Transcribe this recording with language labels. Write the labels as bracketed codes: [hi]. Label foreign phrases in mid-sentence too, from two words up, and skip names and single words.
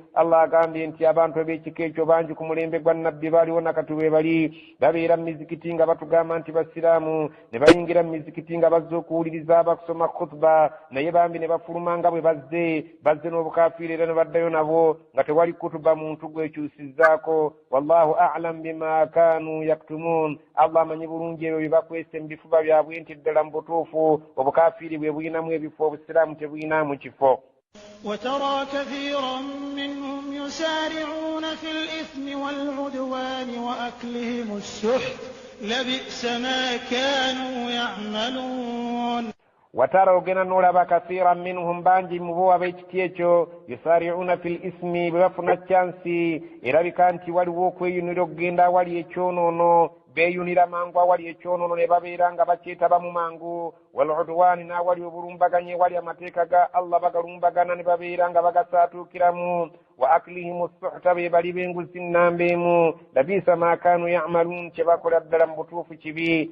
[lg] Allah agambye nti abantu ab'ekika ekyo bangi ku mulembe gwa nabbi baaliwo nakati we bali babeera mu mizikiti nga batugamba nti basiraamu ne bayingira mu mizikiti nga bazze okuwuliriza abakusoma khutba naye bambi ne bafuluma nga bwe bazze n'obukafiiri era ne baddayo nabo nga tewali kutuba muntu gwekyusizzaako. [ar] والله أعلم بما كانوا يكتمون. [lg] Allah amanyi bulungi ebyo bye bakwese mu bifuba byabwe nti ddala mu butuufu obukafiiri bwe bulinamu ebifo obusiraamu tebulinamu kifo. [ar] وترى كثيرا منهم يسارعون في الإثم والعدوان وأكلهم السحت لبئس ما كانوا يعملون. [lg] watara ogenda n'olaba [ar] كثيرا منهم [lg] bangi mu bo ab'ekiti ekyo [ar] يسارعون في الإثم [lg] bwe bafuna chansi erabika nti waliwo okweyunira okugenda awali ekyonoono beeyunira mangu awali ekyonoono ne babeera nga bakyetabamu mangu [ar] والعدوان [lg] n'awali obulumbaganye wali amateeka ga Allah bagalumbagana ne babeera nga bagasaatuukiramu [ar] وأكلهم السحت [lg] be bali b'enguzi nnambeemu [ar] لبئس ما كانوا يعملون [lg] kye bakola ddala mu butuufu kibi.